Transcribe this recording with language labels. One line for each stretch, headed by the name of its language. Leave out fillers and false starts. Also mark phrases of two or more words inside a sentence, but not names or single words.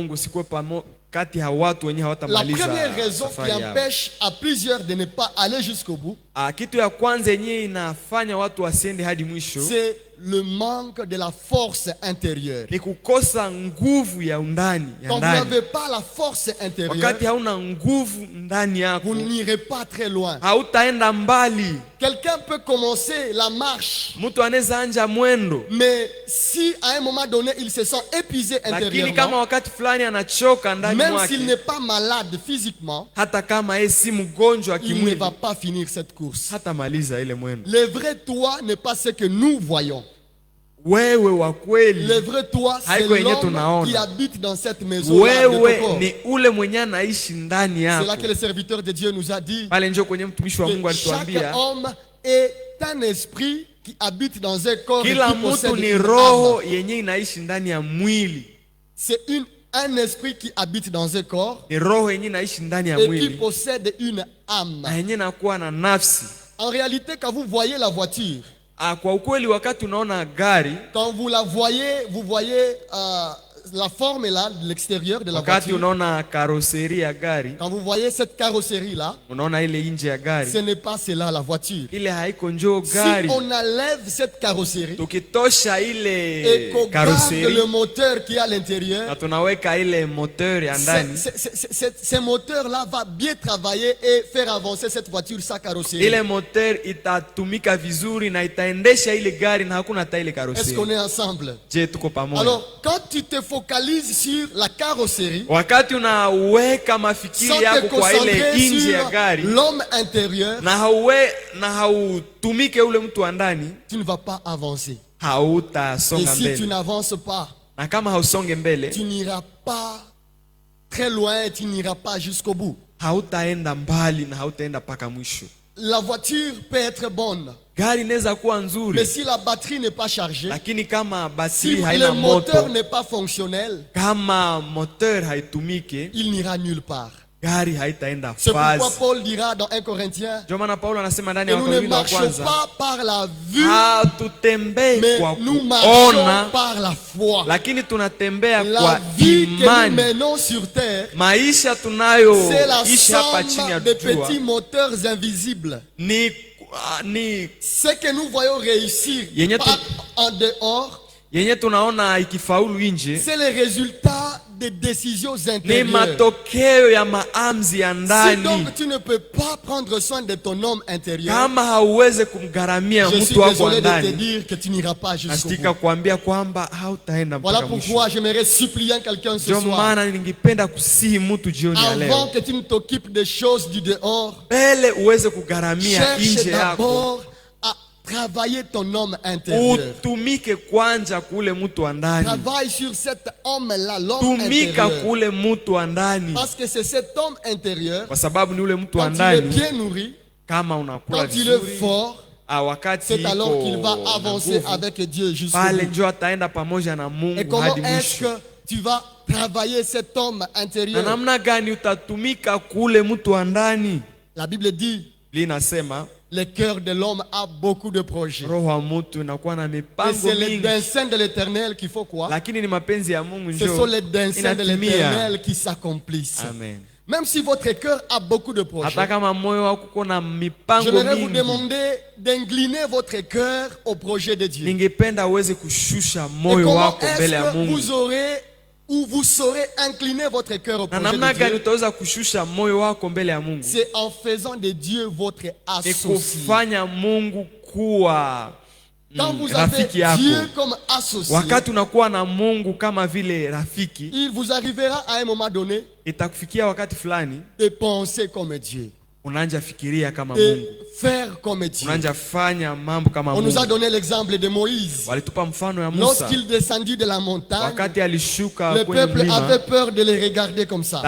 Swahili: na umwombe Mungu sikuwe kati ya watu wenye
French: La
Swahili: hawatamaliza
French: première raison qui
Swahili: safari yao.
French: empêche à plusieurs de ne pas aller jusqu'au bout,
Swahili: Kitu ya kwanza yenye inafanya watu wasiende hadi mwisho
French: c'est le manque de la force intérieure.
Swahili: ni kukosa nguvu ya undani ya
French: Quand vous
Swahili: ndani.
French: n'avez pas la force intérieure,
Swahili: Wakati hauna nguvu ndani yako,
French: vous n'irez pas très loin.
Swahili: hautaenda mbali.
French: Quelqu'un peut commencer la marche,
Swahili: Mtu anaweza anja mwendo,
French: mais si à un moment donné il se sent épuisé
Swahili: lakini kama
French: intérieurement,
Swahili: wakati fulani anachoka ndani
French: même
Swahili: mwake,
French: s'il n'est pas malade physiquement,
Swahili: hata kama yeye si mgonjwa
French: il ne
Swahili: kimwili,
French: va pas finir cette course.
Swahili: hata maliza ile mwendo.
French: Le vrai toi n'est pas ce que nous voyons.
Swahili: Wewe wa kweli,
French: Le vrai toi, c'est
Swahili: haiko yenye
French: l'homme
Swahili: tunaona.
French: qui habite dans cette maison de ton
Swahili: Wewe
French: corps.
Swahili: ni ule mwenye anaishi ndani
French: C'est là
Swahili: yako.
French: que le serviteur de Dieu nous a dit
Swahili: Pale njo kwenye mtumishi wa Mungu
French: que chaque
Swahili: alituambia
French: homme est un esprit qui habite dans un corps et
Swahili: kila
French: qui possède
Swahili: mtu ni
French: une
Swahili: roho
French: âme.
Swahili: yenye inaishi ndani ya mwili.
French: C'est un esprit qui habite dans un corps
Swahili: Ni roho yenye inaishi ndani ya
French: et qui
Swahili: mwili
French: possède une âme.
Swahili: na yenye nakuwa na nafsi.
French: En réalité, quand vous voyez la voiture,
Swahili: Kwa ukweli wakati unaona gari,
French: quand vous la voyez, vous voyez la forme là de l'extérieur de la
Swahili: wakati
French: voiture.
Swahili: unaona karoseri ya gari,
French: Quand vous voyez cette carrosserie là,
Swahili: unaona ile nje ya
French: ce
Swahili: gari,
French: n'est pas cela la voiture.
Swahili: ile haiko njoo
French: Si
Swahili: gari.
French: on enlève cette carrosserie
Swahili: Tukitosha
French: et
Swahili: ile
French: qu'on garde
Swahili: karoseri
French: le moteur qui est à
Swahili: na
French: l'intérieur,
Swahili: tunaweka ile moteur ya ndani,
French: ce moteur-là va bien travailler et faire avancer cette voiture sans carrosserie.
Swahili: ile moteur itatumika vizuri na itaendesha ile gari na hakuna hata ile
French: Est-ce
Swahili: karoseri.
French: qu'on est ensemble?
Swahili: Je, tuko pamoja?
French: Alors, quand tu te focalises sur la carrosserie,
Swahili: Wakati unaweka
French: sans
Swahili: mafikiri
French: te
Swahili: yako kwa ile
French: concentrer
Swahili: nje ya
French: sur
Swahili: gari
French: l'homme intérieur,
Swahili: na hautumike ule mtu wa ndani,
French: tu ne vas pas avancer. Et
Swahili: hautasonga
French: si tu
Swahili: mbele,
French: n'avances pas,
Swahili: na kama hausonge mbele,
French: tu n'iras pas très loin, tu n'iras pas jusqu'au bout.
Swahili: hautaenda mbali na hautaenda mpaka mwisho.
French: La voiture peut être bonne,
Swahili: Gari inaweza kuwa
French: mais
Swahili: nzuri,
French: si la batterie n'est pas chargée,
Swahili: lakini kama
French: si
Swahili: bateri
French: le
Swahili: haina
French: moteur
Swahili: moto,
French: n'est pas fonctionnel,
Swahili: kama moteur haitumike,
French: il n'ira nulle part.
Swahili: gari haitaenda
French: C'est pourquoi
Swahili: fast.
French: Paul dira dans 1 Corinthiens
Swahili: Ndio maana Paulo anasema ndani
French: que
Swahili: ya
French: nous ne
Swahili: Wakorintho wa
French: marchons
Swahili: kwanza,
French: pas par la vue,
Swahili: hatutembei
French: mais
Swahili: kwa
French: nous marchons
Swahili: kuona,
French: par la foi.
Swahili: lakini tunatembea
French: La
Swahili: kwa
French: vie que nous
Swahili: imani.
French: menons sur terre,
Swahili: Maisha
French: c'est la
Swahili: tunayoishi hapa chini ya
French: somme de
Swahili: jua
French: petits moteurs invisibles.
Swahili: ni
French: Ce que nous voyons réussir
Swahili: Yenye
French: en dehors,
Swahili: yenye tunaona ikifaulu nje,
French: c'est le résultat des décisions
Swahili: ni
French: intérieures.
Swahili: matokeo ya maamuzi ya
French: Si
Swahili: ndani.
French: donc tu ne peux pas prendre soin de ton homme intérieur,
Swahili: Kama hauweze kumgharamia
French: je suis
Swahili: mtu wako wa
French: désolé de te
Swahili: ndani,
French: dire que tu n'iras pas jusqu'au
Swahili: nasitika
French: bout.
Swahili: kuambia kwamba hautaenda
French: Voilà
Swahili: mpaka mwisho.
French: pourquoi j'aimerais supplier quelqu'un ce
Swahili: Ndio
French: soir,
Swahili: maana ningependa kusihi mtu jioni ya
French: avant
Swahili: leo,
French: que tu ne t'occupes des choses du dehors,
Swahili: mbele uweze kugharamia
French: cherche
Swahili: nje yako,
French: d'abord à travailler ton homme intérieur.
Swahili: utumike kwanja kule mtu wa ndani,
French: Travaille sur cet homme-là, l'homme
Swahili: tumika
French: intérieur.
Swahili: kule mtu wa ndani,
French: Parce que c'est cet homme intérieur,
Swahili: kwa sababu ni ule mtu wa
French: quand il est
Swahili: ndani.
French: bien nourri,
Swahili: Kama unakula
French: quand il est
Swahili: vizuri,
French: fort,
Swahili: wakati
French: c'est alors qu'il va
Swahili: iko na
French: avancer
Swahili: nguvu,
French: avec Dieu jusqu'au
Swahili: pale
French: bout.
Swahili: ndio ataenda pamoja na
French: Et
Swahili: Mungu
French: comment
Swahili: hadi
French: est-ce
Swahili: mwisho.
French: que tu vas travailler cet homme
Swahili: Na
French: intérieur?
Swahili: namna gani utatumika kule mtu wa ndani?
French: La Bible dit,
Swahili: Linasema
French: le cœur de l'homme a beaucoup de projets.
Swahili: roho wa mtu inakuwa na
French: Et
Swahili: mipango
French: c'est les
Swahili: mingi,
French: desseins de l'éternel qu'il faut quoi?
Swahili: lakini ni mapenzi ya Mungu
French: Ce sont
Swahili: ndio
French: les desseins de
Swahili: inatimia.
French: l'éternel qui s'accomplissent. Amen. Même si votre cœur a beaucoup de projets,
Swahili: Hata kama moyo wako uko na mipango
French: j'aimerais vous
Swahili: mingi,
French: demander d'incliner votre cœur au projet de Dieu.
Swahili: ningependa uweze kushusha
French: Et
Swahili: moyo
French: comment
Swahili: wako
French: est-ce
Swahili: mbele ya
French: que
Swahili: Mungu.
French: vous aurez ou vous saurez incliner votre cœur au
Swahili: Na
French: projet
Swahili: namna
French: de
Swahili: gani
French: Dieu?
Swahili: utaweza kushusha moyo wako mbele ya Mungu?
French: C'est en faisant de Dieu votre
Swahili: Ni
French: associé.
Swahili: kufanya Mungu kuwa
French: Quand vous avez
Swahili: rafiki yako.
French: Dieu comme associé,
Swahili: Wakati unakuwa na Mungu kama vile rafiki,
French: il vous arrivera à un moment donné
Swahili: itakufikia wakati fulani
French: de penser comme Dieu,
Swahili: unaanza fikiria kama
French: de
Swahili: Mungu,
French: faire comme Dieu.
Swahili: unaanza fanya mambo kama
French: On nous a
Swahili: Mungu.
French: donné l'exemple de Moïse.
Swahili: Walitupa mfano ya Musa
French: Lorsqu'il descendit de la montagne,
Swahili: wakati alishuka
French: le
Swahili: kwenye
French: peuple avait
Swahili: mlima,
French: peur de les regarder comme ça.